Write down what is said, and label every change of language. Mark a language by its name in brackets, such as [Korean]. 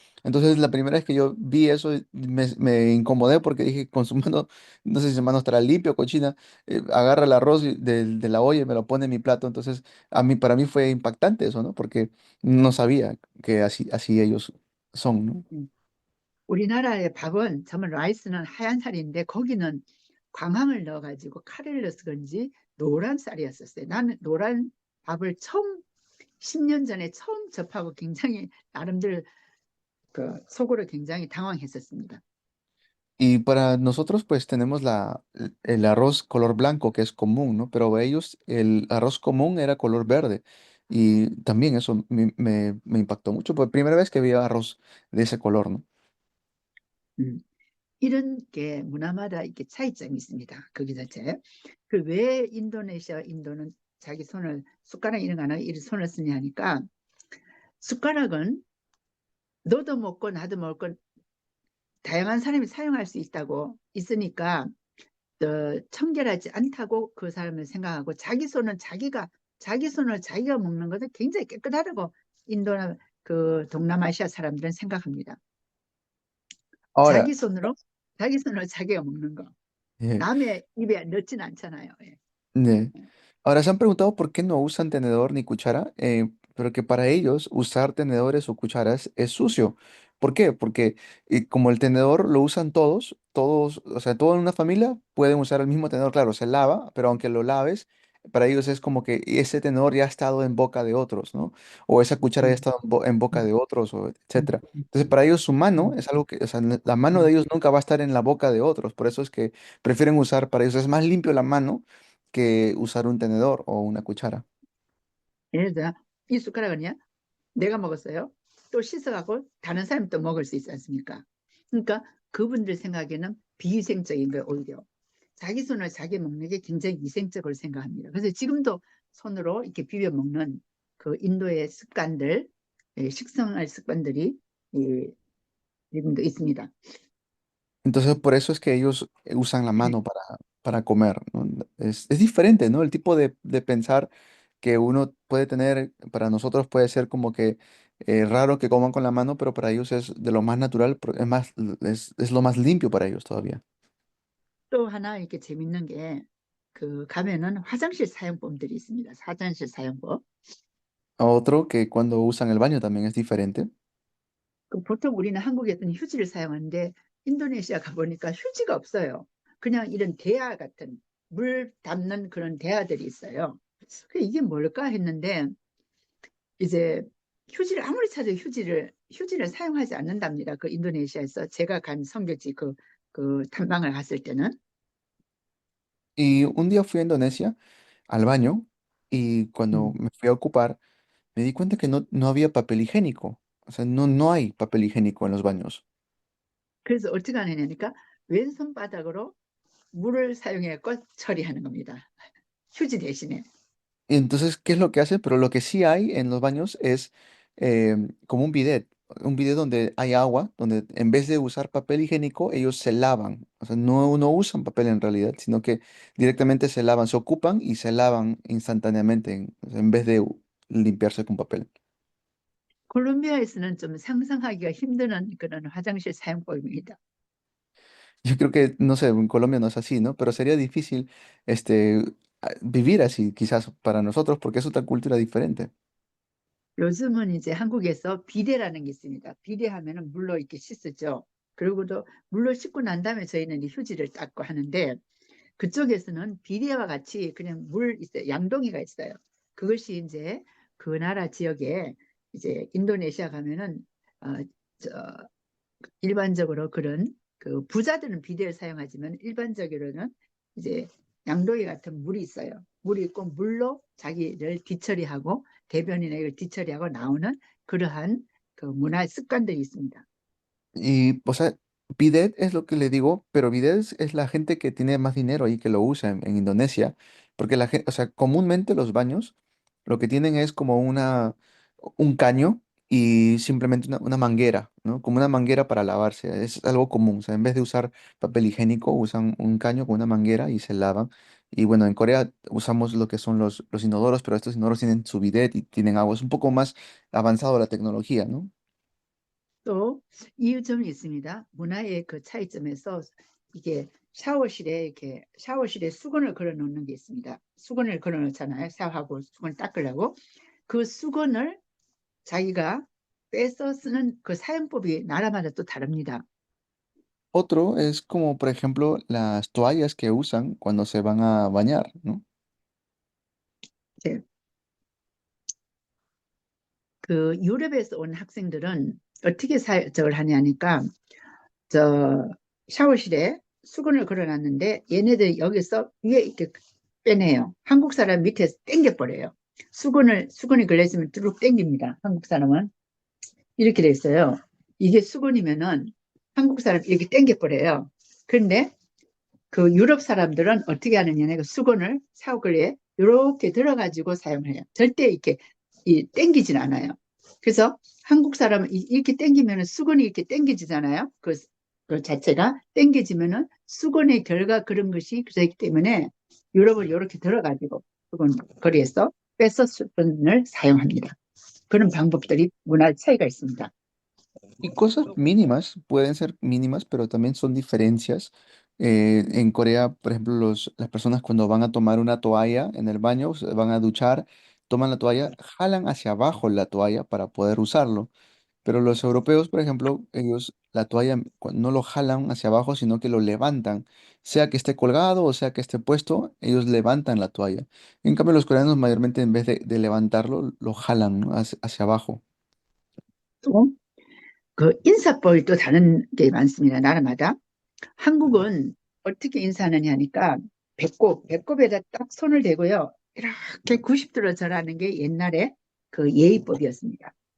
[Spanish] Entonces la primera vez que yo vi eso me incomodé porque dije con su mano, no sé si su mano estará limpia o cochina, agarra el arroz de la olla y me lo pone en mi plato. Entonces para mí fue impactante eso, ¿no? Porque no sabía que así ellos son, ¿no? 음. [Korean] 우리나라의 밥은 정말 라이스는 하얀 살인데 거기는 광황을 넣어가지고 카레를 넣어서 그런지 노란 쌀이었었어요. 나는 노란 밥을 10년 전에 처음 접하고 굉장히 나름대로 그 속으로 굉장히 당황했었습니다. [Spanish] Y para nosotros, pues tenemos el arroz color blanco que es común, ¿no? Pero ellos, el arroz común era color verde. Y también eso me impactó mucho, por primera vez que vi arroz de ese color, ¿no? 음. [Korean] 이런 게 문화마다 이렇게 차이점이 있습니다. 거기 자체. 그 왜 인도는 자기 손을 숟가락 이런 거 안 하고 이 손을 쓰냐 하니까 숟가락은 너도 먹고 나도 먹고 다양한 사람이 사용할 수 있다고 있으니까 청결하지 않다고 그 사람을 생각하고 자기 손을 자기가 먹는 것은 굉장히 깨끗하다고 인도나 그 동남아시아 사람들은 생각합니다. [Spanish] Ahora, [Korean] 자기 손으로 자기가 먹는 거. eh, 남의 입에 넣진 않잖아요. 예. [Spanish] eh, ahora se han preguntado por qué no usan tenedor ni cuchara, pero que para ellos usar tenedores o cucharas es sucio. ¿Por qué? Porque como el tenedor lo usan todos, o sea, toda una familia pueden usar el mismo tenedor, claro, se lava, pero aunque lo laves, para ellos es como que ese tenedor ya ha estado en boca de otros, ¿no? O esa cuchara ya ha estado en boca 음, de otros, o 음, etcétera. Entonces, para ellos su mano 음, es algo que, o sea, la mano 음. de ellos nunca va a estar en la boca de otros, por eso es que prefieren usar, para ellos es más limpio la mano que usar un tenedor o una cuchara. [Korean] 예를 들어 이 숟가락은요. 내가 먹었어요. 또 씻어갖고 다른 사람이 또 먹을 수 있지 않습니까? 그러니까 그분들 생각에는 비위생적인 거예요, 오히려. 자기 손을 자기 먹는 게 굉장히 위생적으로 생각합니다. 그래서 지금도 손으로 이렇게 비벼 먹는 그 인도의 습관들, 식생활 습관들이 지금도 있습니다. [Spanish] Entonces, por eso es que ellos usan la mano para comer, ¿no? Es diferente, ¿no? El tipo de pensar que uno puede tener, para nosotros puede ser como que raro que coman con la mano, pero para ellos es de lo más natural, es más, es lo más limpio para ellos todavía. [Korean] 또 하나 이렇게 재밌는 게 그 가면은 화장실 사용법들이 있습니다. 화장실 사용법. [Spanish] Otro que cuando usan el baño también es diferente. [Korean] 그 보통 우리는 한국에서는 휴지를 사용하는데 인도네시아 가보니까 휴지가 없어요. 그냥 이런 대야 같은 물 담는 그런 대야들이 있어요. 이게 뭘까 했는데 이제 휴지를 아무리 찾아도 휴지를 사용하지 않는답니다. 그 인도네시아에서 제가 간 선교지 그 탐방을 갔을 때는. [Spanish] Y un día fui a Indonesia al baño y cuando 음. me fui a ocupar, me di cuenta que no había papel higiénico. O sea, no hay papel higiénico en los baños. [Korean] 그래서 어떻게 하느냐니까 왼손 바닥으로 물을 사용해 껏 처리하는 겁니다. 휴지 대신에. [Spanish] Y entonces, ¿qué es lo que hace? Pero lo que sí hay en los baños es como un bidet donde hay agua, donde en vez de usar papel higiénico, ellos se lavan. O sea, no usan papel en realidad, sino que directamente se lavan, se ocupan y se lavan instantáneamente o sea, en vez de limpiarse con papel. [Korean] 콜롬비아에서는 좀 상상하기가 힘든 그런 화장실 사용법입니다. [Spanish] Yo creo que, no sé, en Colombia no es así, ¿no? Pero sería difícil vivir así, quizás para nosotros, porque es otra cultura diferente. [Korean] 요즘은 이제 한국에서 비데라는 게 있습니다. 비데 하면은 물로 이렇게 씻으죠. 그리고도 물로 씻고 난 다음에 저희는 이제 휴지를 닦고 하는데 그쪽에서는 비데와 같이 그냥 물 있어요. 양동이가 있어요. 그것이 이제 그 나라 지역에 이제 인도네시아 가면은 어, 저, 일반적으로 그런 그 부자들은 비데를 사용하지만 일반적으로는 이제 양동이 같은 물이 있어요. 물이 있고 물로 자기를 뒤처리하고 대변이나 이걸 뒤처리하고 나오는 그러한 그 문화 습관들이 있습니다. [Spanish] Y, o sea, bidet es lo que le digo, pero bidet es la gente que tiene más dinero y que lo usa en Indonesia, porque la gente, o sea, comúnmente los baños lo que tienen es como un caño y simplemente una manguera, ¿no? Como una manguera para lavarse, es algo común, o sea, en vez de usar papel higiénico, usan un caño con una manguera y se lavan. Y bueno, en Corea usamos lo que son los inodoros, pero estos inodoros tienen su bidet y tienen agua, es un poco más avanzado la tecnología, ¿no? [Korean] 또 이유점이 있습니다. 문화의 그 차이점에서 이게 샤워실에 수건을 걸어 놓는 게 있습니다. 수건을 걸어 놓잖아요. 샤워하고 수건 닦으려고. 그 수건을 자기가 빼서 쓰는 그 사용법이 나라마다 또 다릅니다. [Spanish] Otro es como, por ejemplo, las toallas que usan cuando se van a bañar, ¿no? [Korean] 이제 그 유럽에서 온 학생들은 어떻게 저걸 하냐니까 저 샤워실에 수건을 걸어놨는데 얘네들이 여기서 위에 이렇게 빼내요. 한국 사람 밑에서 당겨버려요. 수건이 걸려있으면 쭉 당깁니다. 한국 사람은 이렇게 돼 있어요. 이게 수건이면은 한국 사람 이렇게 당겨버려요. 그런데 그 유럽 사람들은 어떻게 하느냐, 그 수건을 샤워글에 이렇게 들어가지고 사용해요. 절대 이렇게 당기진 않아요. 그래서 한국 사람은 이렇게 당기면 수건이 이렇게 당겨지잖아요. 그 자체가 당겨지면은 수건의 결과 그런 것이 되기 때문에 유럽은 이렇게 들어가지고 수건 거리에서 빼서 수건을 사용합니다. 그런 방법들이 문화 차이가 있습니다. [Spanish] Y cosas mínimas, pueden ser mínimas, pero también son diferencias. En Corea, por ejemplo, las personas cuando van a tomar una toalla en el baño, se van a duchar, toman la toalla, jalan hacia abajo la toalla para poder usarlo. Pero los europeos, por ejemplo, ellos la toalla no lo jalan hacia abajo, sino que lo levantan. Sea que esté colgado o sea que esté puesto, ellos levantan la toalla. En cambio, los coreanos mayormente en vez de levantarlo, lo jalan, ¿no? hacia abajo. [Korean] 또 그 인사법이 또 다른 게 많습니다. 나라마다. 한국은 어떻게 인사하느냐 하니까 배꼽에다 딱 손을 대고요. 이렇게 90도로 절하는 게 옛날에 그 예의법이었습니다.